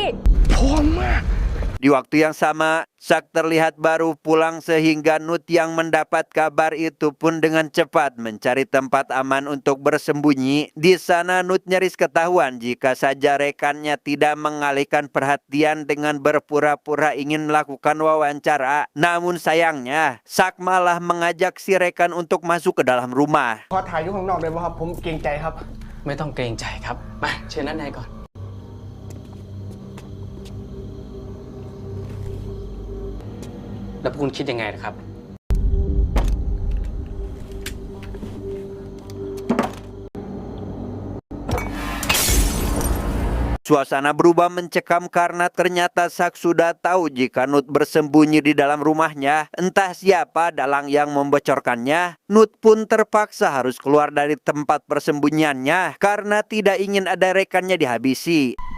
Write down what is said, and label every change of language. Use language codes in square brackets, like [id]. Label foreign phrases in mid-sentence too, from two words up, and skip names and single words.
[id] Di waktu yang sama, Sak terlihat baru pulang sehingga Nut yang mendapat kabar itu pun dengan cepat mencari tempat aman untuk bersembunyi. Di sana Nut nyaris ketahuan jika saja rekannya tidak mengalihkan perhatian dengan berpura-pura ingin melakukan wawancara. Namun sayangnya, Sak malah mengajak si rekan untuk masuk ke dalam rumah. [th] ขอถ่ายอยู่ข้างนอกได้ป่ะครับ ผมเกรงใจครับ ไม่ต้องเกรงใจครับ มาเชิญด้านในก่อน แล้วคุณคิดยังไงนะครับ [id] Suasana berubah mencekam karena ternyata Sak sudah tahu jika Nut bersembunyi di dalam rumahnya. Entah siapa dalang yang membocorkannya. Nut pun terpaksa harus keluar dari tempat persembunyiannya karena tidak ingin ada rekannya dihabisi.